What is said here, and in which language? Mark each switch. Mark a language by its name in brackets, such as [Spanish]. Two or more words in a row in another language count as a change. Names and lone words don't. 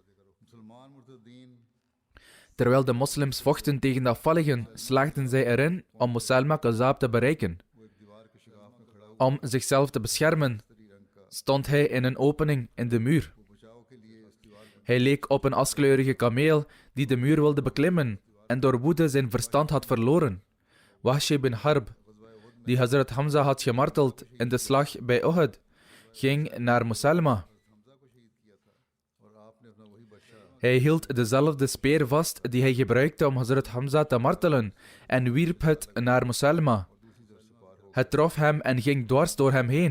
[Dutch] Terwijl de moslims vochten tegen de afvalligen, slaagden zij erin om Musalma Kazzab te bereiken. Om zichzelf te beschermen, stond hij in een opening in de muur. Hij leek op een askleurige kameel die de muur wilde beklimmen en door woede zijn verstand had verloren. Wahshi bin Harb, die Hazrat Hamza had gemarteld in de slag bij Uhud, ging naar Musalma. Hij hield dezelfde speer vast die hij gebruikte om Hazrat Hamza te martelen en wierp het naar Musalma. Het trof hem en ging dwars door hem heen.